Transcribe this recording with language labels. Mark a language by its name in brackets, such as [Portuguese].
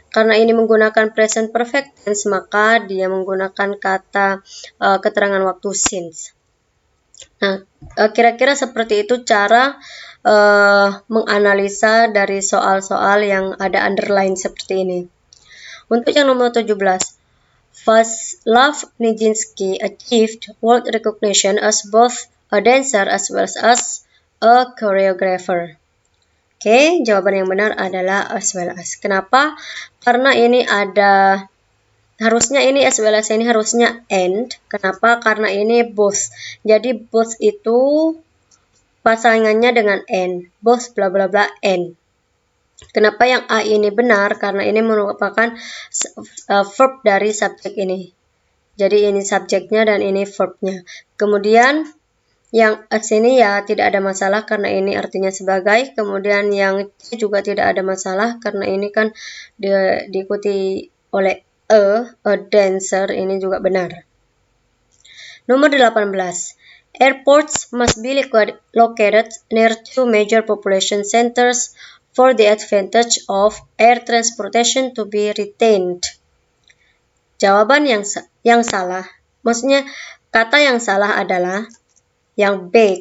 [Indonesian] Karena ini menggunakan present perfect tense, maka dia menggunakan kata keterangan waktu since. Nah, kira-kira seperti itu cara menganalisa dari soal-soal yang ada underline seperti ini. Untuk yang nomor 17, [English] Vaslav Nijinsky achieved world recognition as both a dancer as well as a choreographer. [Indonesian] Oke, jawaban yang benar adalah as well as. Kenapa? Karena ini ada, harusnya ini as well as ini harusnya and. Kenapa? Karena ini both. Jadi both itu pasangannya dengan and. Both bla bla bla and. Kenapa yang A ini benar? Karena ini merupakan verb dari subjek ini. Jadi ini subjeknya dan ini verbnya. Kemudian yang as ini ya tidak ada masalah karena ini artinya sebagai. Kemudian yang C juga tidak ada masalah karena ini kan diikuti oleh a dancer, ini juga benar. Nomor 18. [English] Airports must be located near two major population centers for the advantage of air transportation to be retained. [Indonesian] Jawaban yang salah, maksudnya kata yang salah adalah yang B.